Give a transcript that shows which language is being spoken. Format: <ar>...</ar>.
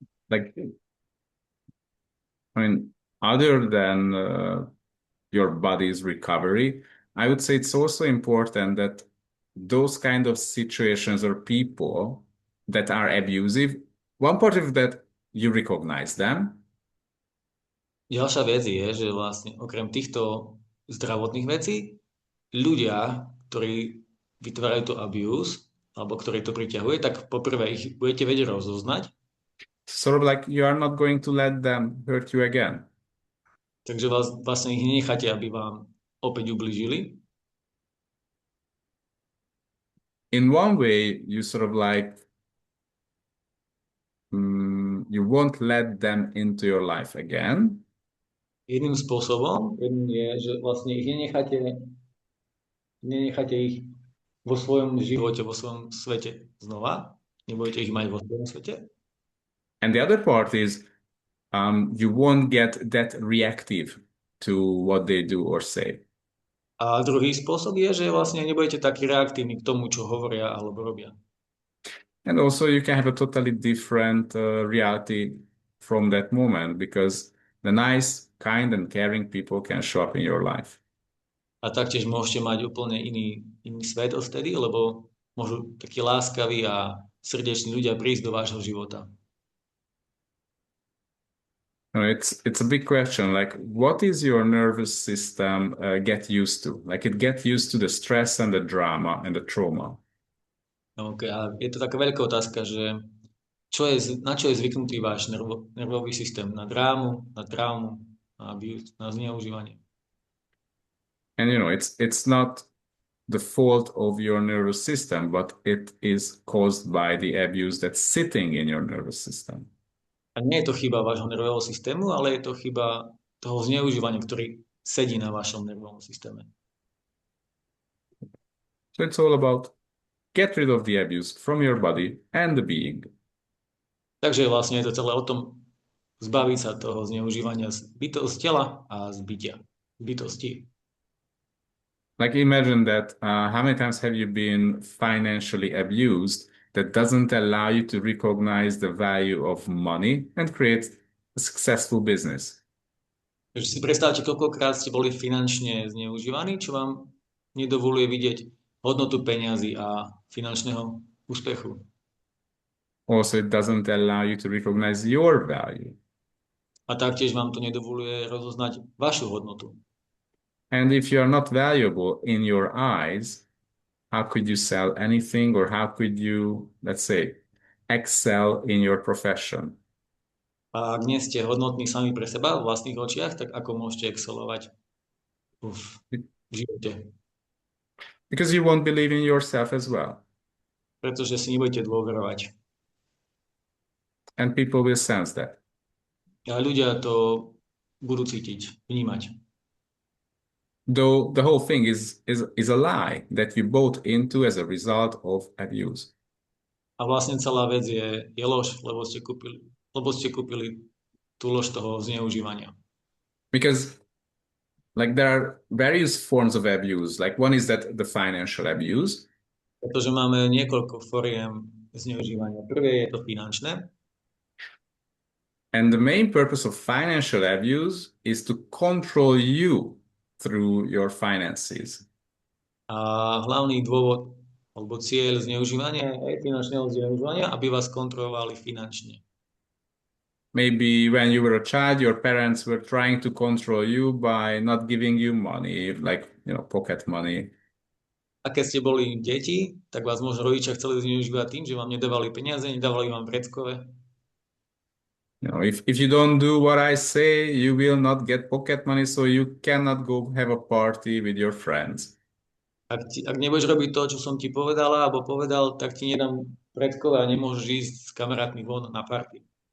<en>Like, I mean, other than your body's recovery, I would say it's also important that those kind of situations or people that are abusive, one part of that you recognize them.</en> <sk>Ďalšia vec je, že vlastne okrem týchto zdravotných vecí, ľudia, ktorí vytvárajú to abuse, alebo ktorí to priťahuje, tak poprvé ich budete vedieť rozoznať.</sk> <en>Sort of like you are not going to let them hurt you again.</en> <sk>Takže vlastne ich nenecháte, aby vám opäť ublížili.</sk> <en>In one way, you sort of like you won't let them into your life again.</en> <sk>Jedným spôsobom je, že vlastne ich nenecháte ich vo svojom živote, vo svojom svete znova. Nebudete ich mať vo svojom svete.</sk> <en>And the other part is you won't get that reactive to what they do or say.</en> <sk>A druhý spôsob je, že vlastne nebudete taký reaktívni k tomu, čo hovoria alebo robia.</sk> <en>And also you can have a totally different reality from that moment because the nice, kind and caring people can show up in your life.</en> <sk>A taktiež môžete mať úplne iný svet odtedy, lebo môžu takí láskaví a srdeční ľudia prísť do vášho života.</sk> <en>No, it's a big question. Like, what is your nervous system get used to? Like, it get used to the stress and the drama and the trauma.</en> <sk>Okay, a je to taká veľká otázka, že na čo je zvyknutý váš nervový systém? Na drámu, na traumu, na abuse, na zneužívanie.</sk> <en>And it's not the fault of your nervous system, but it is caused by the abuse that's sitting in your nervous system.</en> <sk>A nie je to chyba vášho nervového systému, ale je to chyba toho zneužívania, ktorý sedí na vašom nervovom systéme.</sk> <en>So it's all about get rid of the abuse from your body and the being.</en> <sk>Takže vlastne je to celé o tom zbaviť sa toho zneužívania z tela a z bytosti.</sk> <en>Like imagine that how many times have you been financially abused that doesn't allow you to recognize the value of money and create a successful business?</en> <sk>Takže si predstavte, koľkokrát ste boli finančne zneužívaní, čo vám nedovoluje vidieť hodnotu peňazí a finančného úspechu.</sk> <en>Also, it doesn't allow you to recognize your value.</en> <sk>A taktiež vám to nedovoluje rozoznať vašu hodnotu.</sk> <en>And if you are not valuable in your eyes, how could you sell anything, or how could you, let's say, excel in your profession?</en> <sk>A ak nie ste hodnotní sami pre seba v vlastných očiach, tak ako môžete excelovať v živote?</sk> <en>Because you won't believe in yourself as well.</en> <sk>Pretože si nebudete dôverovať.</sk> <en>And people will sense that.</en> <sk>A ľudia to budú cítiť, vnímať.</sk> <en>Though the whole thing is a lie that you bought into as a result of abuse.</en> <sk>A vlastne celá vec je lož, lebo ste kúpili tú lož toho zneužívania.</sk> <en>Because like there are various forms of abuse. Like one is that the financial abuse.</en> <sk>Pretože máme niekoľko foriem zneužívania. Prvé je to finančné.</sk> <en>And the main purpose of financial abuse is to control you through your finances.</en> <sk>A hlavný dôvod alebo cieľ zneužívania je finančného zneužívania, aby vás kontrolovali finančne.</sk> <en>Maybe when you were a child, your parents were trying to control you by not giving you money, like, pocket money.</en> <sk>A keď ste boli deti, tak vás možno rodičia chceli zneužívať tým, že vám nedávali peniaze, nedávali vám vreckové.</sk> <en>If you don't do what I say, you will not get pocket money, so you cannot go have a party with your friends.</en> <sk>Ak nebudeš robiť to, čo som ti povedala alebo povedal, tak ti nedám vreckové a nemôžeš ísť s kamarátmi von na party.</sk>